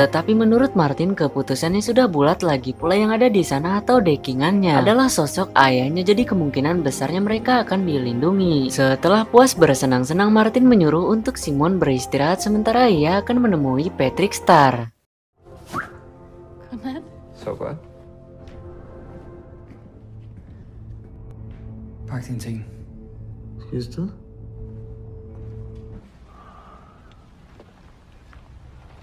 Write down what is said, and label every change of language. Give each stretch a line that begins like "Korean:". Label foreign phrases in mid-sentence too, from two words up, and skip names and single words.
Indonesian: Tetapi menurut Martin keputusannya sudah bulat, lagi pula yang ada di sana atau dekingannya adalah sosok ayahnya, jadi kemungkinan besarnya mereka akan dilindungi. Setelah puas bersenang-senang, Martin menyuruh untuk Simon beristirahat sementara ia akan menemui Patrick Star.
Danish: Så godt. Pak dine ting. Skal vi afsted?